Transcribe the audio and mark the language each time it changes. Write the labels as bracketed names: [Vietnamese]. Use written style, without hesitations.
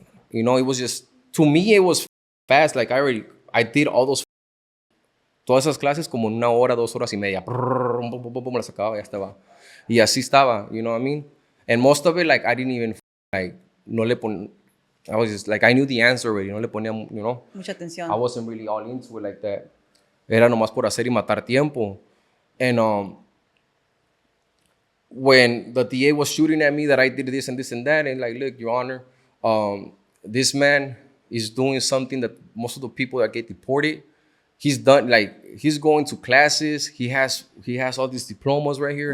[English] You know, it was just, to me, it was fast. Like, I did all [Spanish] todas esas clases como en 1 hora, 2 horas y media. Me las sacaba, ya estaba. Y así estaba, [English] you know what I mean? And most of it, like, I didn't even, like, [Spanish] no le pon, [English] I was just, like, I knew the answer already, [Spanish] no le ponía, [English] you know? [Spanish] Mucha atención. [English] I wasn't really all into it like that. [Spanish] Era nomás por hacer y matar tiempo. [English] And when the DA was shooting at me that I did this and this and that, and like, look, Your Honor, this man is doing something that most of the people that get deported, he's done. Like, he's going to classes. He has all these diplomas right here.